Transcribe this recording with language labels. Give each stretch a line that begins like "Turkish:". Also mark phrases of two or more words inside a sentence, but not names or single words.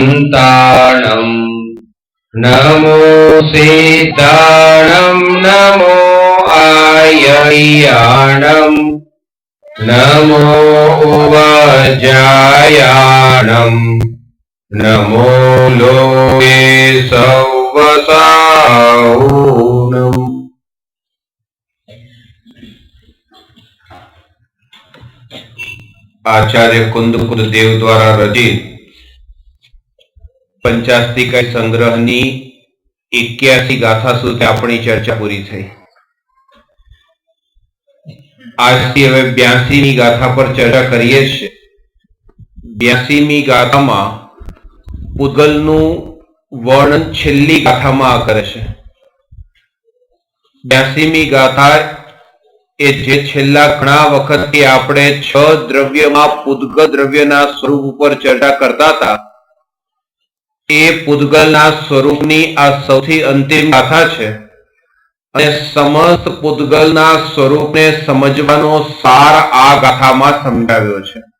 Prakrit languages: संतानम् नमो सीताणम् नमो आयर्याणम् नमो उवजायाणम् नमो लोके सवसाहुनम्।
Gujarati: આચાર્ય કુંદકુદ દેવ દ્વારા રચિત પંચાસ્તિકા સંગ્રહની 81 ગાથા સુધી અપની ચર્ચા પૂરી થઈ। આજથી હવે 82મી ગાથા પર ચર્ચા કરીએ છીએ। 82મી ગાથામાં પૂતગલનું વર્ણન છેલ્લી ગાથામાં કરે છે। 82મી ગાથા એ જે છેલ્લા ઘણા વખતથી આપણે 6 દ્રવ્યમાં પૂતગલ દ્રવ્યના સ્વરૂપ ઉપર ચર્ચા કરતા હતા, એ પૂતગલના સ્વરૂપની આ સૌથી અંતિમ ગાથા છે અને સમસ્ત પૂતગલના સ્વરૂપને સમજવાનો સાર આ ગાથામાં સમજાવ્યો છે।